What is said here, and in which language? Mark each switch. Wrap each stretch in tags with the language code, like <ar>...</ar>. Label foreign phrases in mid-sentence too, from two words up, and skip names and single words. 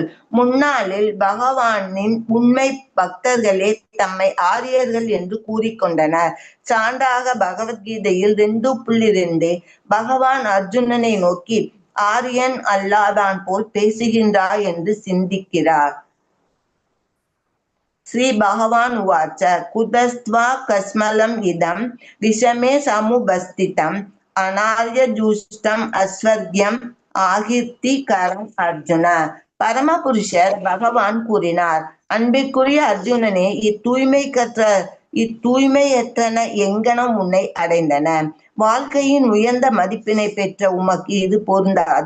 <ta>முன்னாளில் பகவானின் உண்மை பக்தர்களே தம்மை ஆரியர்கள் என்று கூறிக்கொண்டனர். சான்றாக பகவத்கீதையில் 2.2 பகவான் அர்ஜுனனை நோக்கி ஆரியன் அல்லாதான் போல் பேசுகின்றாய் என்று சிந்திக்கிறார்.</ta> <sa>श्रीभगवान् उवाच कुतस्त्वा कस्मलम् इदं विषमे समुपस्थितम् अनार्यजुष्टम् अस्वर्ग्यम् अकीर्तिकरम् अर्जुन.</sa> <ta>பரமபுருஷர் பகவான் கூறினார், அன்பிற்குரிய அர்ஜுனனே, இத்தூய்மையற்றன எங்கனம் உன்னை அடைந்தன. வாழ்க்கையின் உயர்ந்த மதிப்பினை பெற்ற உமக்கு இது பொருந்தாது.</ta>